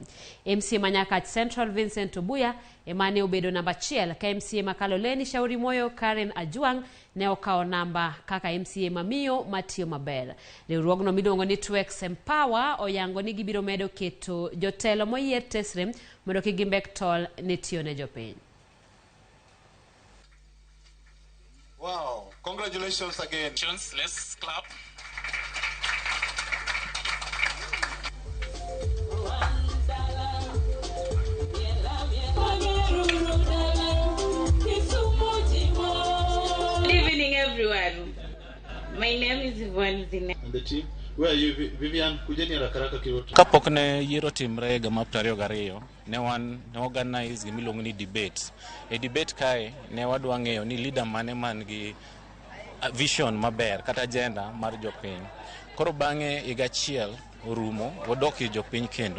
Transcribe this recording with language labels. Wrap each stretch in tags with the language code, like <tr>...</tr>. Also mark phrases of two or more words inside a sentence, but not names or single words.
<luo>MCA manyaka Central Vincent Obuya emane obedo namba 1 ka MCA makaloleni Shauri Moyo Karen Ajuang ne okawo namba kaka MCA mamiyo matiyo maber. Riwruogno miluongo ni Twex Empower oyango ni gibiro medo keto jotelo moyier tesre mondo kik gimbek tol ne tiyo ne jopiny.</luo> <en>Wow, congratulations again. Let's clap. Good evening, everyone. My name is Yvonne Zine. And the team? Where are you, Vivian?</en> <luo>Kujeni rakaraka kiroto. Kapok ne yiero timre ga ma 22 ne organize gimiluongo ni debate. E debate kae ne wadwa ng'eyo ni leader mane man gi vision maber kata agenda mar jopiny. Koro bang'e higa achiel orumo wadok ir jopiny kendo.</luo>